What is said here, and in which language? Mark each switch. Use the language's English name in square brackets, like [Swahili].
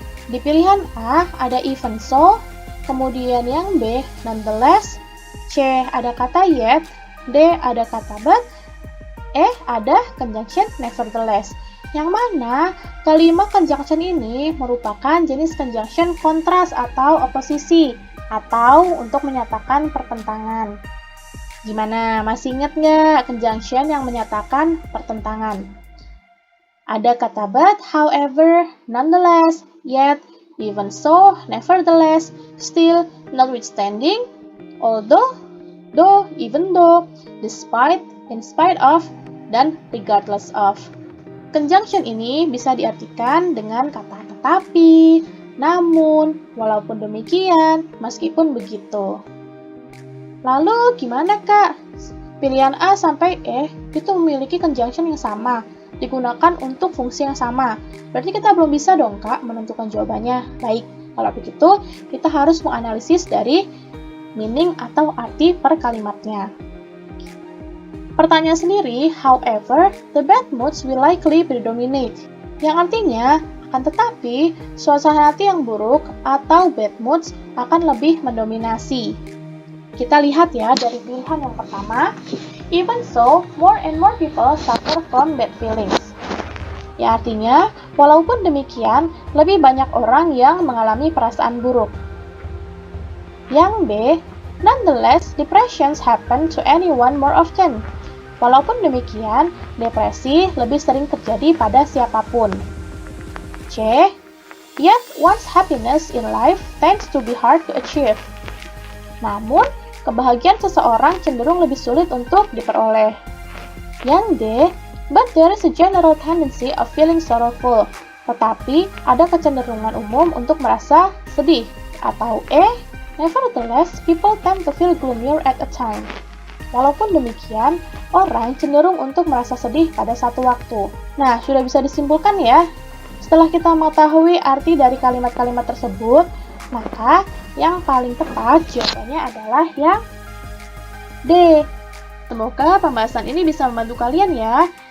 [Indonesian] Di pilihan A ada even so, kemudian yang B, nonetheless, C ada kata yet, D ada kata but, E ada conjunction nevertheless. Yang mana kelima conjunction ini merupakan jenis conjunction kontras atau oposisi, atau untuk menyatakan pertentangan. Gimana, masih ingat nggak conjunction yang menyatakan pertentangan? Ada kata but, however, nonetheless, yet, even so, nevertheless, still, notwithstanding, although, though, even though, despite, in spite of, dan regardless of. Conjunction ini bisa diartikan dengan kata tetapi, namun, walaupun demikian, meskipun begitu. Lalu gimana Kak? Pilihan A sampai E itu memiliki conjunction yang sama, digunakan untuk fungsi yang sama. Berarti kita belum bisa dong Kak menentukan jawabannya. Baik, kalau begitu kita harus menganalisis dari meaning atau arti per kalimatnya. Pertanyaan sendiri, [English] however, the bad moods will likely predominate. [Indonesian] Yang artinya, akan tetapi, suasana hati yang buruk atau bad moods akan lebih mendominasi. Kita lihat ya dari pilihan yang pertama. [English] Even so, more and more people suffer from bad feelings. [Indonesian] Ya artinya, walaupun demikian, lebih banyak orang yang mengalami perasaan buruk. Yang B, [English] nonetheless, depressions happen to anyone more often. [Indonesian] Walaupun demikian, depresi lebih sering terjadi pada siapapun. [English] C, yet one's happiness in life tends to be hard to achieve. [Indonesian] Namun, kebahagiaan seseorang cenderung lebih sulit untuk diperoleh. Yang D, [English] but there is a general tendency of feeling sorrowful. [Indonesian] Tetapi, ada kecenderungan umum untuk merasa sedih. Atau E, [English] nevertheless, people tend to feel gloomier at a time. [Indonesian] Walaupun demikian, orang cenderung untuk merasa sedih pada satu waktu. Nah, sudah bisa disimpulkan ya. Setelah kita mengetahui arti dari kalimat-kalimat tersebut, maka yang paling tepat jawabannya adalah yang D. Semoga pembahasan ini bisa membantu kalian ya.